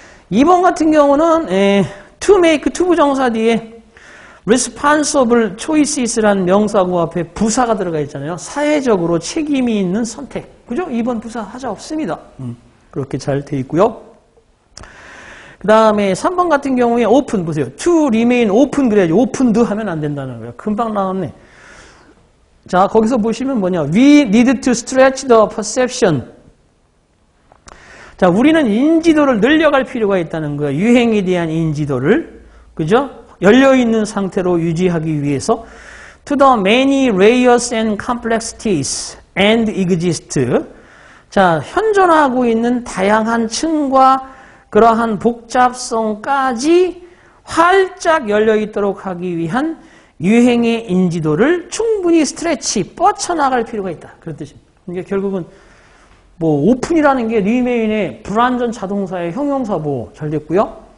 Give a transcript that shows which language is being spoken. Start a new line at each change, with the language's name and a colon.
Korean: 2번 같은 경우는 to make, to 부정사 뒤에
English: responsible choices
Korean: 라는 명사구 앞에 부사가 들어가 있잖아요. 사회적으로 책임이 있는 선택. 그죠? 2번 부사 하자 없습니다. 그렇게 잘 돼 있고요. 그 다음에 3번 같은 경우에 open 보세요.
English: to remain open
Korean: 그래야지 opened 하면 안 된다는 거예요. 금방 나왔네. 자, 거기서 보시면 뭐냐.
English: We need to stretch the perception.
Korean: 자, 우리는 인지도를 늘려갈 필요가 있다는 거예요. 유행에 대한 인지도를. 그죠? 열려있는 상태로 유지하기 위해서
English: to the many layers and complexities and exist.
Korean: 자, 현존하고 있는 다양한 층과 그러한 복잡성까지 활짝 열려있도록 하기 위한 유행의 인지도를 충분히 스트레치, 뻗쳐나갈 필요가 있다. 그런 뜻입니다. 그러니까 결국은 뭐 오픈이라는 게 리메인의 불완전 자동사의 형용사 보호 잘 됐고요.